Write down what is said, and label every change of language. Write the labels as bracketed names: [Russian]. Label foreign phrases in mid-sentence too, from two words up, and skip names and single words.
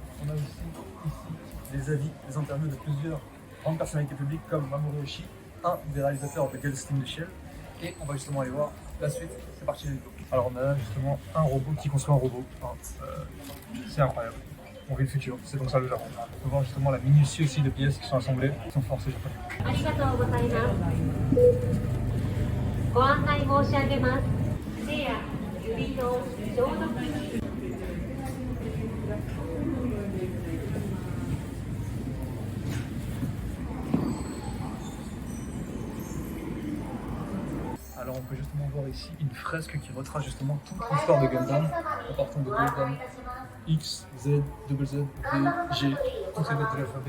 [French] On a aussi ici des avis, des interviews de plusieurs grandes personnalités publiques comme Mamoru Oshii, un des réalisateurs de Ghost in the Shell. Et on va justement aller voir la suite. C'est parti les vidéos. Alors on a justement un robot qui construit un robot. C'est incroyable. On vit le futur, c'est donc ça le Japon. On peut voir justement la minutie aussi de pièces qui sont assemblées, qui sont forcées japonais. [Japanese] ありがとうございます。ご案内申し上げます。手や指の消毒に [French] Alors on peut justement voir ici une fresque qui retrace justement toute l'histoire de Gundam, en partant de Gundam X, Z, double Z, V, G, toutes les lettres de l'alphabet.